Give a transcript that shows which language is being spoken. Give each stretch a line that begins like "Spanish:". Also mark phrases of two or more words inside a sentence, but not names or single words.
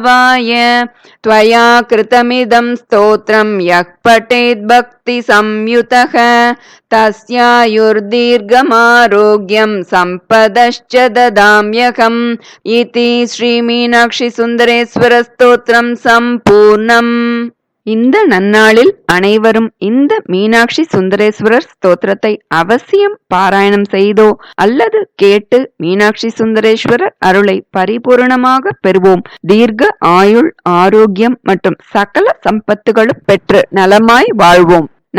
Sanskrit: சம்பவாய त्वया कृतमिदं स्तोत्रं यः पठेत् भक्तिसंयुतः तस्यायुर्दीर्घमारोग्यं सम्पदश्च ददाम्यहम् इति श्रीमीनाक्षि सुन्दरेश्वर स्तोत्रं सम्पूर्णम्.
Tamil: இந்த நன்னாளில் அனைவரும் இந்த மீனாட்சி சுந்தரேஸ்வரர் ஸ்தோத்திரத்தை அவசியம் பாராயணம் செய்தோ அல்லது கேட்டு மீனாட்சி சுந்தரேஸ்வரர் அருளை பரிபூர்ணமாக பெறுவோம். தீர்க்க ஆயுள், ஆரோக்கியம் மற்றும் சகல சம்பத்துகளும் பெற்று நலமாய் வாழ்வோம்.